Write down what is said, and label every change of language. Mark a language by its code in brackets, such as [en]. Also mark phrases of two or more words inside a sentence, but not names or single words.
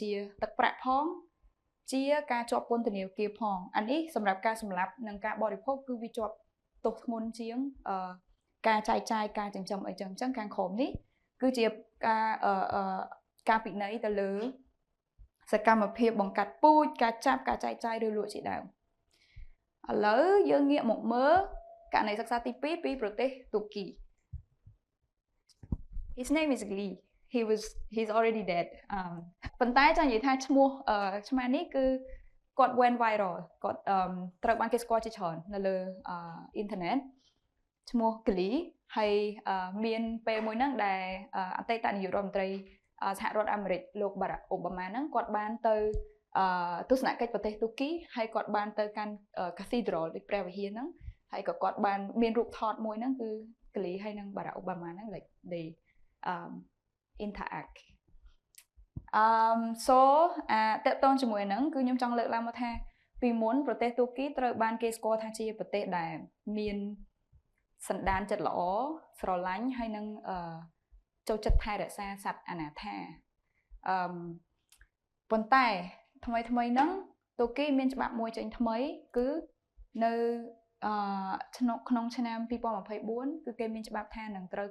[km] ជាទឹកប្រាក់ផងជាការជាប់ពន្ធនាគារផងអានេះសម្រាប់ការសម្លាប់និងការបរិភោគគឺវាជាប់ទោសធ្ងន់ជាងការចែកចាយការចិញ្ចឹមអីចឹងខាងក្រោមនេះគឺជាការពិន័យទៅលើសកម្មភាពបង្កាត់ពូជការចាប់ការចែកចាយឬលក់ជាដើមឥឡូវយើងងាកមកមើលករណីសិក្សាទី2ពីប្រទេសទូគី [en] His name is Lee he's already dead [km] ប៉ុន្តែចង់និយាយថាឈ្មោះឆ្មានេះគឺគាត់ [en] went viral [km] គាត់ត្រូវបាន គេស្គាល់ជាច្រើននៅលើអ៊ីនធឺណិតឈ្មោះ Glee ហើយមានពេលមួយហ្នឹងដែលអតីតនាយករដ្ឋមន្ត្រីសហរដ្ឋអាមេរិកលោក Barack Obama ហ្នឹងគាត់បានទៅទស្សនកិច្ចប្រទេសទូគីហើយគាត់បានទៅកាន់ Cathedral ដូចព្រះវិហារហ្នឹងហើយក៏គាត់បានមានរូបថតមួយហ្នឹងគឺ Glee ហើយនឹង Barack Obama ហ្នឹង [en] like they interact [km] so តើតើជាមួយហ្នឹងគឺខ្ញុំចង់លើកឡើងមកថាពីមុនប្រទេសទូគីត្រូវបានគេស្គាល់ថាជាប្រទេសដែលមានសន្តានចិត្តល្អស្រឡាញ់ហើយនឹងចូលចិត្តថែរក្សាសត្វអនាថា ប៉ុន្តែថ្មីហ្នឹងទូគីមានច្បាប់មួយចេញថ្មីគឺនៅក្នុងឆ្នាំ2024គឺគេមានច្បាប់ថានឹងត្រូវ